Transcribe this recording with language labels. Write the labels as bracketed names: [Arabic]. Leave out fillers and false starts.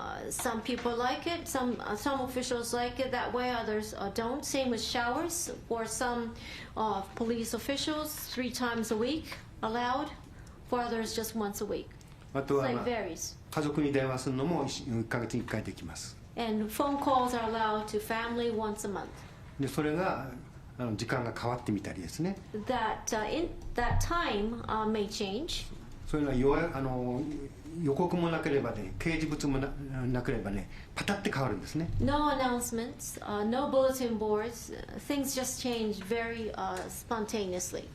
[English] Some people like it, some officials like it that way, others don't. Same with showers. For some police officials, 3 times a week allowed, for others just once a week. [Japanese] あとは、 [English] So it varies. [Japanese] 家族に電話するのも1ヶ月に1回できます。 [English] And phone calls are allowed to family once a month. [Japanese] でそれが時間が変わってみたりですね。 [English] That time may change. [Japanese] そういうのは予告もなければね、掲示物も なければね、パタって変わるんですね。 [English] No announcements, no bulletin boards. Things just change very spontaneously.